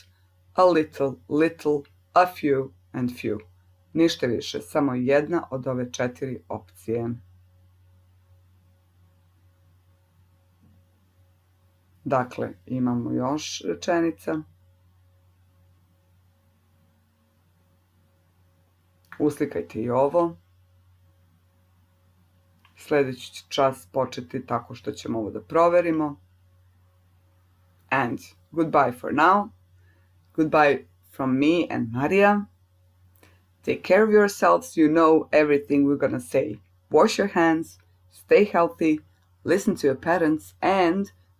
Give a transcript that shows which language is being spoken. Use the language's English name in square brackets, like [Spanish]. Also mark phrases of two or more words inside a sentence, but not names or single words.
[English] A little, little, a few, and few. [Serbian] Ništa više, samo jedna od ove 4 opcije. Dakle, imamo još rečenica. Uslikajte i ovo. Sljedeći čas početi tako što ćemo ovo da proverimo. [English] And goodbye for now. Goodbye from me and Maria. Take care of yourselves. You know everything we're gonna say. Wash your hands. Stay healthy. Listen to your parents.